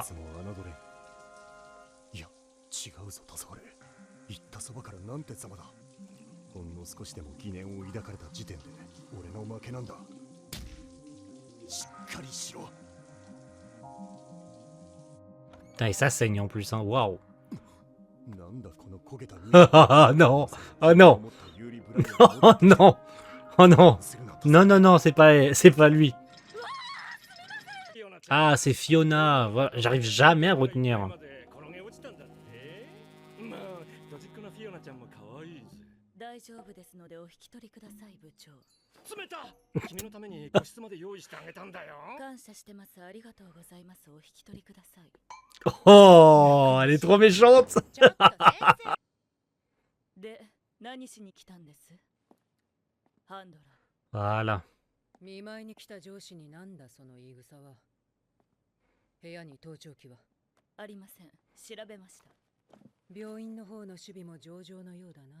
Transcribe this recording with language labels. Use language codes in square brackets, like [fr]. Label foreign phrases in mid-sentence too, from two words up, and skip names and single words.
[ja] あいつも侮れん。いや、違うぞ、黄昏。言ったそばからなんてざまだ。ほんの少しでも疑念を抱かれた時点で俺の負けなんだ。しっかりしろ。 [fr] Putain, et ça saigne en plus, hein. Waouh. [ja] なんだこの焦げた [fr] Ah non. Oh non. Oh non. Oh non. Non, non, non, c'est pas lui. Ah, c'est Fiona. Voilà, j'arrive jamais à retenir. [ja] 大丈夫ですのでお引き取りください、部長。冷た。君のために個室まで用意してあげたんだよ。感謝してます。ありがとうございます。お引き取りください。 [fr] Oh, elle est trop méchante. [ja] ちょっと先生。で、何しに来たんです？ハンドラ [fr] Voilà. [ja] 見舞いに来た上司になんだその言い草は。部屋に盗聴器はー。ありません。調べました。病院の方の守備も上々のようだな。